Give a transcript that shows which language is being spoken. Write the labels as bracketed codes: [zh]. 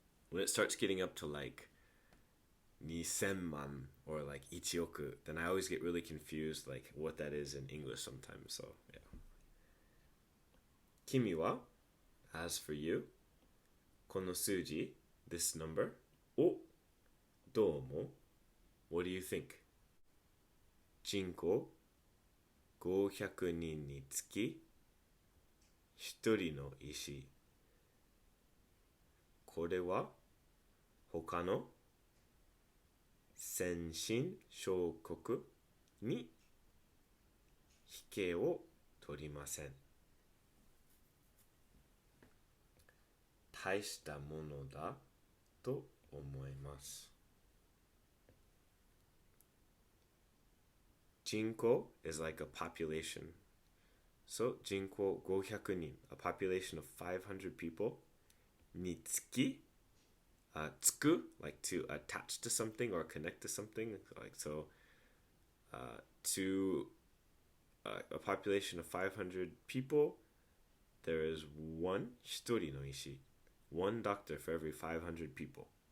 [en] When it starts getting up to like 2000万 or like 1億, then I always get really confused like what that is in English sometimes. So yeah. [ja] 君は [en] as for you [ja] この数字 [en] this number [ja] をどう思う？ [en] What do you think? [ja] 人口500人につき1人の医師。これは他の先進小国に引けを取りません。大したものだと思います。 [en] 人口 is like a population. So 人口500人 a population of 500 people につきつく like to attach to something or connect to something like so to a population of 500 people there is one [ja] 一人の医師 [en] one doctor for every 500 people